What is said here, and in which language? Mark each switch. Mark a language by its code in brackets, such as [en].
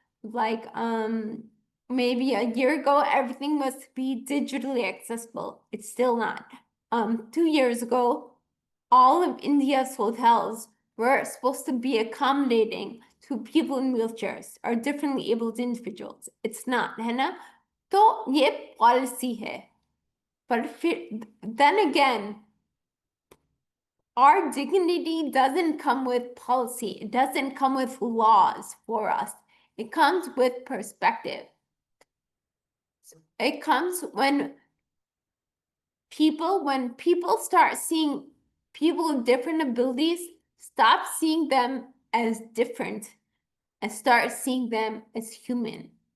[en] Like maybe a year ago, everything must be digitally accessible. It's still not. 2 years ago, all of India's hotels were supposed to be accommodating to people in wheelchairs or differently abled individuals. It's not, [hi] है ना? तो ये policy है. [en] But then again, our dignity doesn't come with policy. It doesn't come with laws for us. It comes with perspective. It comes when people start seeing people with different abilities, stop seeing them as different and start seeing them as human.